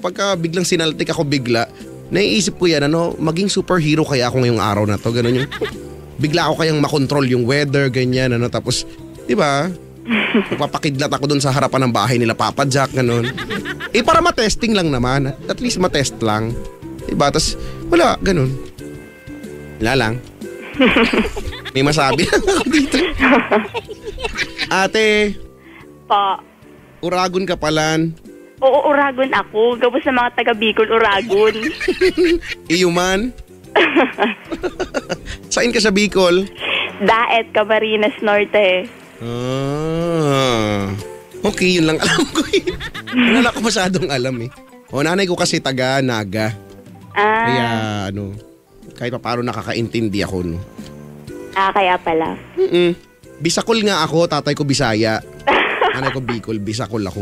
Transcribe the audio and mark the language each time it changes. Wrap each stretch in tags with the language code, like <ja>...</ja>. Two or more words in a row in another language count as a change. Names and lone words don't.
<tl>Pagka biglang sinaltik ako bigla, naiisip ko yan, maging superhero kaya ako ngayong araw na to, ganun yung, bigla ako kayang makontrol yung weather, ganyan, tapos, di ba? Magpapakidlat ako dun sa harapan ng bahay nila, Papa Jack, ganun. Para matesting lang naman,</tl> <en>at least</en> <tl>matest lang. Diba? Tapos, wala, ganun. Wala lang. May masabi lang ako dito. Ate. Pa.</tl> <bik>Uragon ka palan.</bik> <tl>Oo, Uragon ako.</tl> <bik>Gabos sa mga taga Bicol, Uragon.</bik> <tl>Iyuman? Saan ka sa Bicol? Daet, Camarines Norte. Okay, yun lang alam ko eh. Wala ko masyadong alam eh. Nanay ko kasi taga Naga. Kaya kahit pa paano nakakaintindi ako, no? Kaya pala. Bisakol nga ako, tatay ko Bisaya. Nanay ko Bicol, Bisakol ako.</tl>